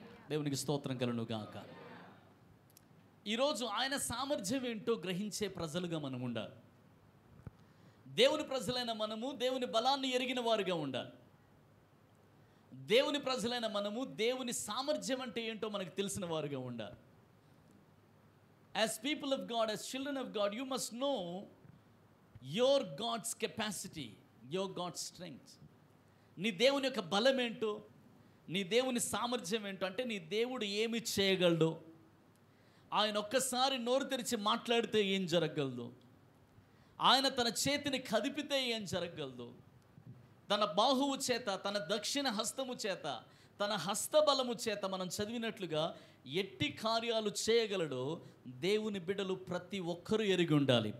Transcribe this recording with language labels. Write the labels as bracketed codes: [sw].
[te] దేవునికి స్తోత్రం కలుగును గాక. ఈరోజు ఆయన సామర్థ్యం ఏంటో గ్రహించే ప్రజలుగా మనం ఉండాలి. దేవుని ప్రజలైన మనము దేవుని బలాన్ని ఎరిగిన వారుగా ఉండాలి. దేవుని ప్రజలైన మనము దేవుని సామర్థ్యం అంటే ఏంటో మనకు తెలిసిన వారుగా ఉండాలి. [en] As people of God, as children of God, you must know your God's capacity, your God's strength. [te] నీ దేవుని యొక్క బలం ఏంటో, నీ దేవుని సామర్థ్యం ఏంటో, అంటే నీ దేవుడు ఏమి చేయగలడో, ఆయన ఒక్కసారి నోరు తెరిచి మాట్లాడితే ఏం జరగగలదు, ఆయన తన చేతిని కదిపితే ఏం జరగగలదు, తన బాహువు చేత, తన దక్షిణ హస్తము చేత, తన హస్తబలము చేత మనం చదివినట్లుగా ఎట్టి కార్యాలు చేయగలడో దేవుని బిడ్డలు ప్రతి ఒక్కరూ ఎరిగి ఉండాలి.